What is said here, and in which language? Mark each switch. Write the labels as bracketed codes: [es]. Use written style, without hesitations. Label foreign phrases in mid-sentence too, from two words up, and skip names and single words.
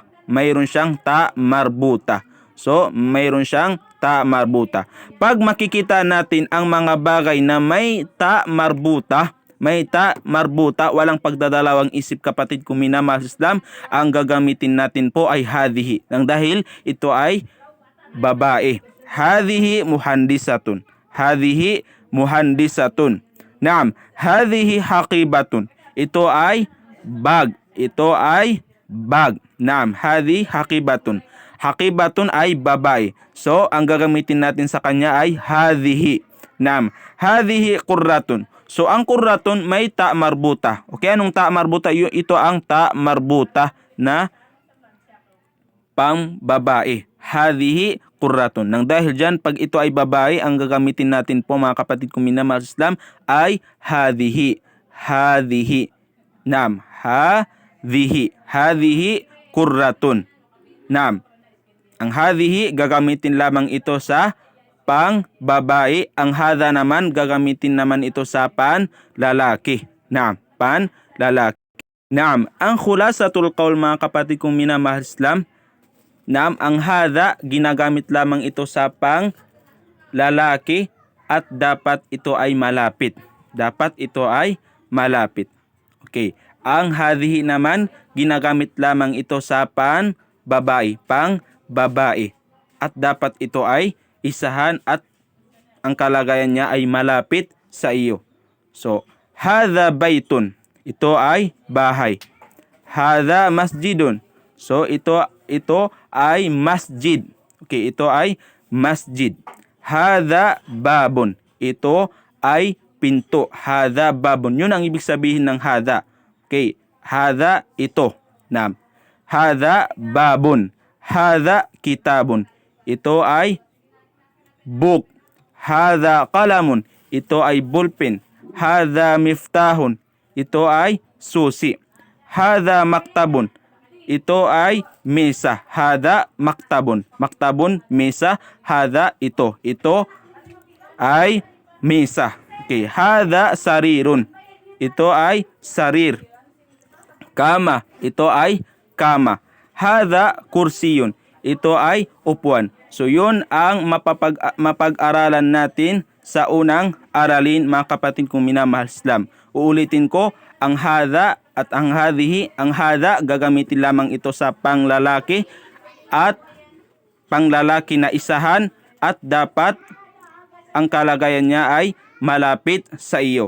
[tl] Mayroon siyang [ar] تاء مربوطة. [tl] So, mayroon siyang [ar] تاء مربوطة. [tl] Pag makikita natin ang mga bagay na may [ar] تاء مربوطة, [tl] walang pagdadalawang isip, kapatid kung minamahal sa Islam, ang gagamitin natin po ay hadhihi. Nang dahil ito ay babae. [ar] هذه مهندسة. هذه مهندسة. نعم، هذه حقيبة. [tl] Ito ay bag. Ito ay bag. [ar] نعم، هذه حقيبة. [tl] Haqibatun ay babae. So, ang gagamitin natin sa kanya ay hadhihi. [ar] نعم. هذه كرة. [tl] So, ang qurratun may [ar] تاء مربوطة. [tl] Okay, anong [ar] تاء مربوطة? [tl] Ito ang [ar] تاء مربوطة [tl] na pang babae. [ar] هذه كرة. [tl] Nang dahil dyan, pag ito ay babae, ang gagamitin natin po mga kapatid kong minamahal sa Islam ay hadhihi. [ar] هذه. نعم. هذه. هذه كرة. نعم. [tl] Ang hadhihi, gagamitin lamang ito sa pang babae. Ang hadha naman, gagamitin naman ito sa pan lalaki. Naam. Pan lalaki. Naam. Ang [ar] خلاصة القول [tl] mga kapatid kong minamahal sa Islam, naam, ang hadha, ginagamit lamang ito sa pang lalaki at dapat ito ay malapit. Dapat ito ay malapit. Okay. Ang hadhihi naman, ginagamit lamang ito sa pang babae. Pang babae. At dapat ito ay isahan at ang kalagayan niya ay malapit sa iyo. So, [ar] هذا بيت. [tl] Ito ay bahay. [ar] هذا مسجد. [tl] So, ito ay masjid. Okay, ito ay masjid. [ar] هذا باب. [tl] Ito ay pinto. [ar] هذا باب. [tl] Yun ang ibig sabihin ng hadha. Okay, hadha ito. Naam. [ar] هذا باب. هذا كتاب. [tl] Ito ay book. [ar] هذا قلم. [tl] Ito ay ballpen. [ar] هذا مفتاح. [tl] Ito ay susi. [ar] هذا مكتب. [tl] Ito ay mesa. [ar] هذا مكتب. مكتب, mesa. Hadha ito. [tl] Ito ay mesa. Okay. [ar] هذا سرير. [tl] Ito ay sarir. Kama. Ito ay kama. [ar] هذا كرسي. [tl] Ito ay upuan. So yun ang mapag-aralan natin sa unang aralin mga kapatid kong minamahal sa Islam. Uulitin ko, ang hadha at ang hadhihi. Ang hadha, gagamitin lamang ito sa panglalaki at panglalaki na isahan at dapat ang kalagayan niya ay malapit sa iyo.